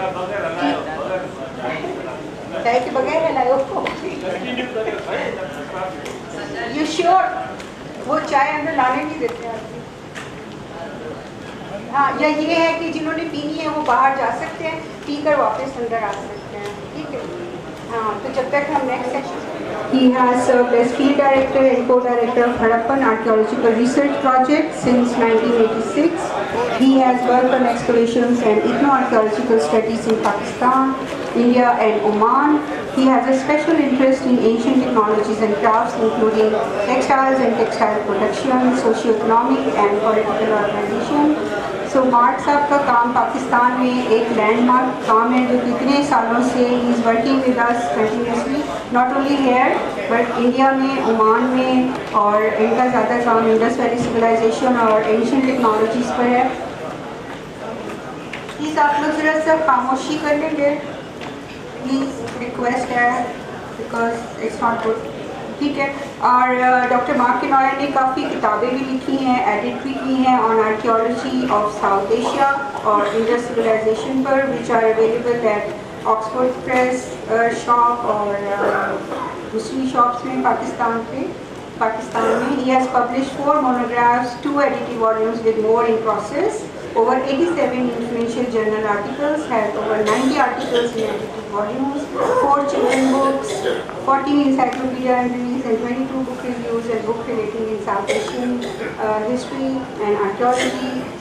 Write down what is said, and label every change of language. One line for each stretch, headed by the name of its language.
Urdu: چائے کے بغیر ہے لائے کو یو شیور وہ چائے اندر لانے نہیں دیتے آپ. ہاں یا یہ ہے کہ جنہوں نے پینی ہے وہ باہر جا سکتے ہیں, پی کر واپس اندر آ سکتے ہیں. ٹھیک ہے ہاں, تو جب تک ہم next section.
English: He has served as field director and co-director of Harappan Archaeological Research Project since 1986. He has worked on excavations and ethno-archaeological studies in Pakistan, India and Oman. He has a special interest in ancient technologies and crafts including textiles and textile production, socio-economic and political organization.
Urdu: So mark صاحب کا کام پاکستان میں ایک land mark کام ہے جو کتنے سالوں سے
English: ہی is working with us continuously, not only here but India
Urdu: میں, عمان میں, اور ان کا زیادہ کام انڈس ویلی سویلائزیشن اور اینشینٹ ٹیکنالوجیز پر ہے. پلیز آپ لوگ ذرا سا خاموشی کر لیں گے, پلیز ریکویسٹ ہے
English: Because it's not good.
Urdu: ٹھیک ہے. اور ڈاکٹر مارک کنوائر نے کافی کتابیں بھی لکھی ہیں, ایڈٹ بھی کی ہیں
English: on archaeology of south Asia
Urdu: اور Indus civilisation per,
English: which are available at Oxford press shop
Urdu: اور دوسری شاپس میں پاکستان میں.
English: He has published 4 monographs, 2 edited volumes with more in process, over 87 influential journal articles, has over 90 articles in edited volumes, 4 children books, 14 encyclopedia entries and 22 book reviews and book relating in South Asian history and archaeology.